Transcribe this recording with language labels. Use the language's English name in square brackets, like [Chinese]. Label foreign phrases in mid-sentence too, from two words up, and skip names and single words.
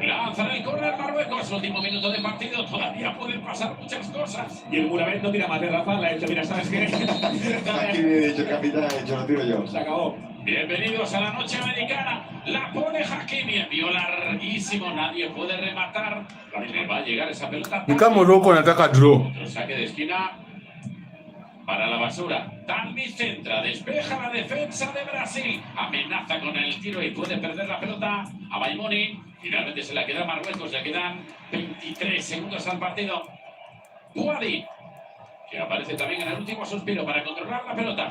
[Spanish] Lanzan el córner Marruecos, último minuto de partido, todavía pueden pasar muchas cosas. Y el Muravet no tira más de Rafa, le ha dicho, mira, ¿sabes qué? Aquí he dicho el capitán, ha dicho, lo tiro yo. Se acabó. Bienvenidos a la noche americana. La pone Hakimi, envío larguísimo, nadie puede rematar. Le va a llegar esa pelota. [Swahili] Ni kama Morocco anataka draw. [Spanish] Otro saque de esquina para la basura. Talmi centra, despeja la defensa de Brasil. Amenaza con el tiro y puede perder la pelota a Maimoni. Finalmente se la queda a Marruecos, le quedan 23 segundos al partido. Buadi, que aparece también en el último suspiro para controlar la pelota.